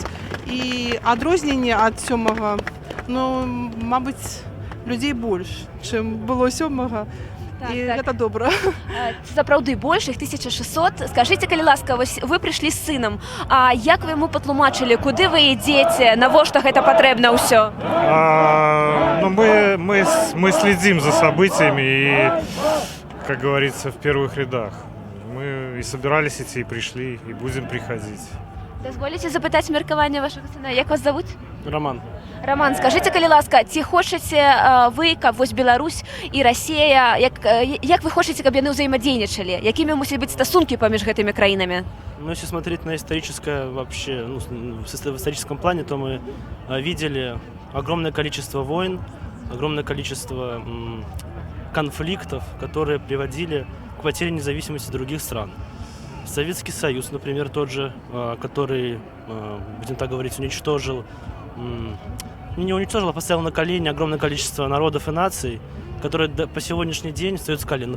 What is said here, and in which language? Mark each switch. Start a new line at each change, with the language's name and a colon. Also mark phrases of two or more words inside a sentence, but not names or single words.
Belarusian: І адрозненне ад 7-го, ну, мабыць, людзей больш, чым было 7-го. Так, і так. гэта добра. Сапраўды больш, іх 1600. Скажыце, калі ласка, вось вы прыйшлі з сынам, а як вы яму патлумачылі, куды вы ідзеце, навошта гэта патрэбна ўсё? Ну,
Russian: мы следим за событиями и, как говорится, в первых рядах. Мы и собирались идти, и пришли, и будем приходить.
Belarusian: Дазволіце запытаць меркаванне вашага сына. Як вас завуць? Роман. Роман, скажыце, калі ласка, ці хочаце вы, каб вось Беларусь і Расія, як вы хочаце, каб яны ўзаемадзейнічалі? Якімі мусяць быць стасункі паміж гэтымі краінамі? Ну,
Russian: если смотреть на историческое вообще, ну, в историческом плане, то мы видели огромное количество войн, огромное количество конфликтов, которые приводили к потере независимости других стран. Советский Союз, например, тот же, который, будем так говорить, уничтожил, не уничтожил, а поставил на колени огромное количество народов и наций, которые по сегодняшний день остаются с колен.